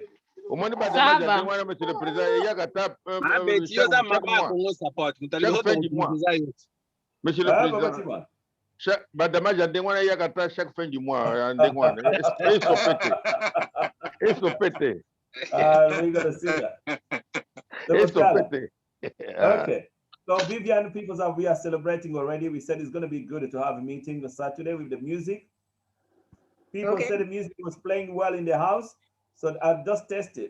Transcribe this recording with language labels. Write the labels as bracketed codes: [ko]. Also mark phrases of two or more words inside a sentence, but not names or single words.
[ln] Omoni badamaze ndenge wana [fr] monsieur le président [ln] ya kata [fr] monsieur le président [ln] badamaze ndenge wana ya kata [fr] chaque fin du mois [ln] ndenge wana esopete [en] we gotta see that. [ln] Esopete. [en] Okay. So Vivian, we are celebrating already. We said it's going to be good to have a meeting on Saturday with the music. People said the music was playing well in the house. So I've just tested.